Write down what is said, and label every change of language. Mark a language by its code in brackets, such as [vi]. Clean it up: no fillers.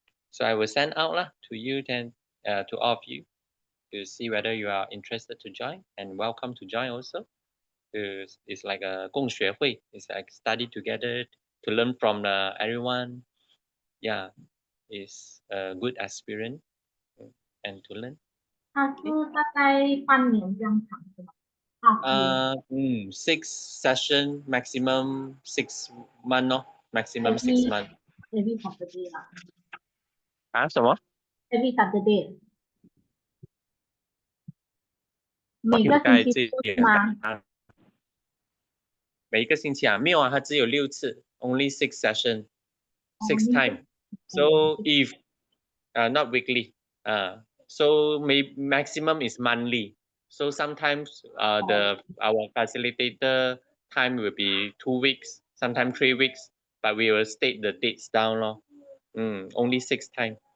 [en] So I will send out to you then, to all of you, to see whether you are interested to join, and welcome to join also. It's like a 共学会. It's like study together to learn from everyone. Yeah, it's a good experience and to learn. [zh] 它是大概半年这样长是吗？ [en] half year. 6 session, maximum 6 month, no? Maximum 6 months. Every Saturday 啦。 [zh] 什么？ [en] Every Saturday. [zh] 每每个星期是吗？每一个星期没有它只有6次 ， [en] only 6 session, 6 Only time. So if not weekly, so maximum is monthly. So sometimes our facilitator time will be 2 weeks, sometimes 3 weeks, but we will state the dates down only 6 times.